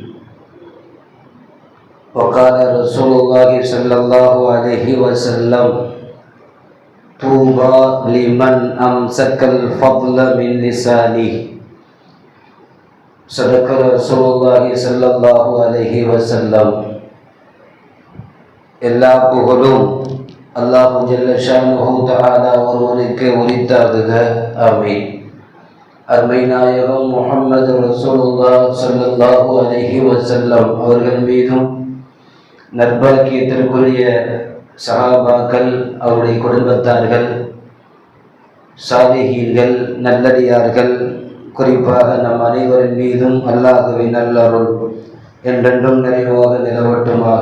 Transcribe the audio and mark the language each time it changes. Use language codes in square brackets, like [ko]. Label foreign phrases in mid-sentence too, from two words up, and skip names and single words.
[ar] وقال رسول الله صلى الله عليه وسلم: طوبى لمن أمسك الفضل من لسانه. صدق رسول الله صلى الله عليه وسلم. [ta] எல்லா புகழும் [ar] الله جل شأنه تعالى [ta] ஒருவனுக்கு உரித்தாகுக. ஆமீன். அருமை நாயகம் [ar] محمد رسول الله صلى الله عليه وسلم [ta] அவர்கள் மீதும் நற்பாக்கியத்திற்குரிய சஹாபாக்கள், அவருடைய குடும்பத்தார்கள், சாலிஹீன்கள், நல்லடியார்கள், குறிப்பாக நம் அனைவரின் மீதும் அல்லாஹ்வின் நல்லருள் என்றென்றும் நிறைவாக நிலவட்டுமாக.